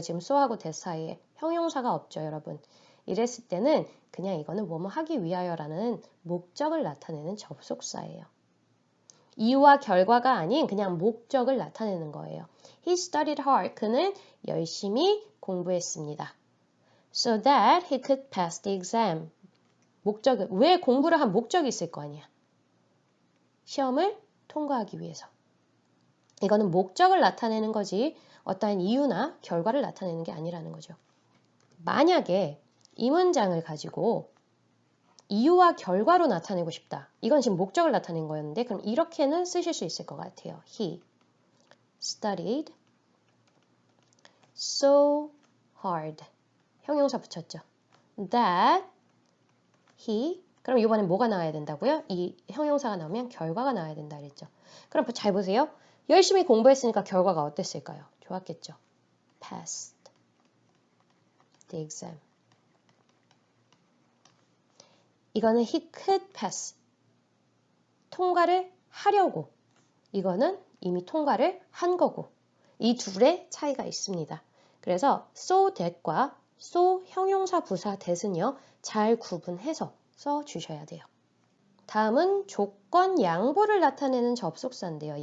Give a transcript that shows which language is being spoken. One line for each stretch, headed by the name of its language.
Korean: 지금 so하고 that 사이에 형용사가 없죠, 여러분. 이랬을 때는 그냥 이거는 뭐뭐 하기 위하여라는 목적을 나타내는 접속사예요. 이유와 결과가 아닌 그냥 목적을 나타내는 거예요.
English: He studied hard.
Korean: 그는 열심히 공부했습니다.
English: So that he could pass the exam.
Korean: 왜 공부를 한 목적이 있을 거 아니야. 시험을 통과하기 위해서. 이거는 목적을 나타내는 거지 어떠한 이유나 결과를 나타내는 게 아니라는 거죠. 만약에 이 문장을 가지고 이유와 결과로 나타내고 싶다. 이건 지금 목적을 나타낸 거였는데 그럼 이렇게는 쓰실 수 있을 것 같아요.
English: He studied so hard.
Korean: 형용사 붙였죠.
English: That he,
Korean: 그럼 이번엔 뭐가 나와야 된다고요? 이 형용사가 나오면 결과가 나와야 된다 그랬죠. 그럼 잘 보세요. 열심히 공부했으니까 결과가 어땠을까요? 좋았겠죠.
English: Passed the exam.
Korean: 이거는
English: he could pass.
Korean: 통과를 하려고. 이거는 이미 통과를 한 거고. 이 둘의 차이가 있습니다. 그래서 so that과 so 형용사 부사 that은요. 잘 구분해서 써주셔야 돼요. 다음은 조건 양보를 나타내는 접속사인데요.